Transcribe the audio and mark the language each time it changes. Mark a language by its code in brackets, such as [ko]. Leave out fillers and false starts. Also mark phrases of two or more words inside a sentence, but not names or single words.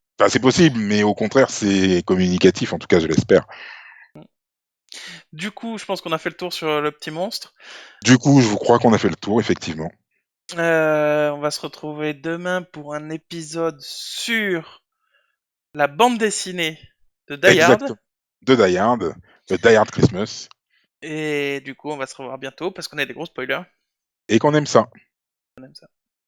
[fr] enfin, c'est possible, mais au contraire, c'est communicatif, en tout cas, je l'espère. Du coup, je pense qu'on a fait le tour sur le petit monstre. Du coup, je vous crois qu'on a fait le tour, effectivement. On va se retrouver demain pour un épisode sur la bande dessinée de Die Hard. Exact. De Die Hard, Die Hard Christmas, Et du coup, on va se revoir bientôt parce qu'on a des gros spoilers. et qu'on aime ça. On aime ça.